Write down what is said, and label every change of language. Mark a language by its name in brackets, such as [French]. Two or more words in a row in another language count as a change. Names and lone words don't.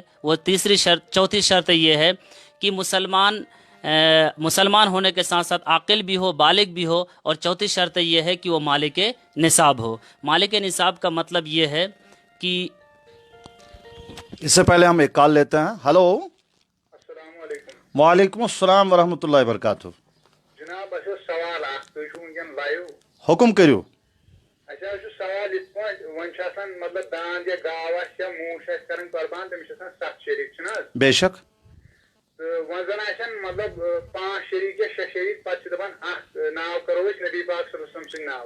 [Urdu] وہ چوتھی شرط یہ ہے کہ مسلمان ہونے کے ساتھ ساتھ عاقل بھی ہو، بالغ بھی ہو. اور چوتھی شرط یہ ہے کہ وہ مالک نصاب ہو. مالک نصاب کا مطلب یہ ہے کہ اس سے پہلے ہم ایک کال لیتے ہیں. ہلو، [Arabic] السلام علیکم. وعلیکم السلام ورحمۃ اللہ وبرکاتہ. [Kashmiri] جناب اَسہِ اوس سوال اکھ، تُہۍ چھِو وٕنکٮ۪ن لایِو. حکم کٔرِو. اَسہِ حظ چھُ سوال یِتھ پٲٹھۍ، وۄنۍ چھِ آسان مطلب داند یا گاو آسہِ یا موٗش آسہِ کَرٕنۍ قۄربان، تٔمِس چھِ آسان 7 شریٖک چھِنہٕ حظ؟ بے شک. تہٕ وۄنۍ زن آسن مطلب 5 شریٖک یا 6 شریٖک، پتہٕ چھِ دپان اکھ ناو کرو أسۍ نبی پاک [Arabic] صلی اللہ علیہ وسلم [Kashmiri] سٕنٛدۍ ناوٕ.